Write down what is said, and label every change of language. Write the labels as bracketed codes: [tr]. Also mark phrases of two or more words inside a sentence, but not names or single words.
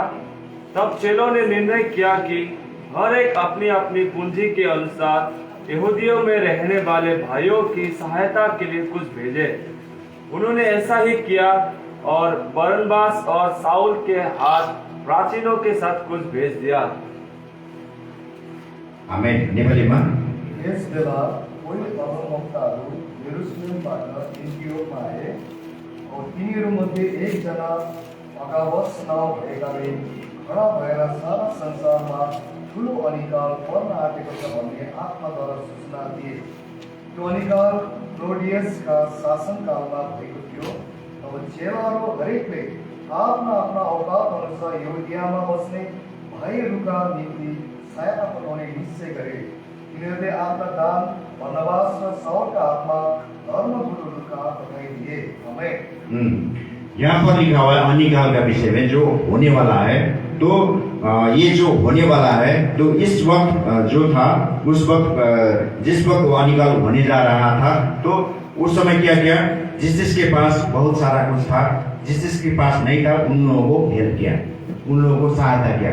[hi] तब चेलों ने निर्णय किया कि हर एक अपनी अपनी पूंजी के अनुसार यहूदियों में रहने वाले भाइयों की सहायता के लिए कुछ भेजे। उन्होंने ऐसा ही किया और बरनबास और साउल के हाथ प्राचीनों के साथ कुछ भेज दिया। [ne] आमेन। नेपालीमा यस बेला कोही अगमवक्ताहरू यरुशलेमबाट एन्टियोखमा [hi] आए और [ne] तिनीहरूमध्ये एकजना अगावस नाउँ भएकाले खडा भएर सारा संसारमा ठुलो अनिकाल पर्न आँटेको छ भन्ने आत्माद्वारा सूचना दिए। त्यो अनिकाल क्लोडियसका शासनकालमा भएको थियो। अब चेलाहरू हरेकले आफ्ना आफ्ना औकात अनुसार यहुदियामा बस्ने भाइहरूका निम्ति सहायता पुर्याउने निश्चय गरे। तिनीहरूले आफ्ना दान बर्नबास र साउलका हातमा धर्मगुरुहरूका पठाइदिए। आमेन। [hi] यहाँ पर लिखा हुआ है अनिकाल का विषय में जो होने वाला है। तो ये जो होने वाला है, तो इस वक्त जो था, उस वक्त जिस वक्त वो अनिकाल होने जा रहा था, तो उस समय क्या किया, जिसके पास बहुत सारा कुछ था, जिसके पास नहीं था, उन लोगों को हेल्प किया, उन लोगों को सहायता किया।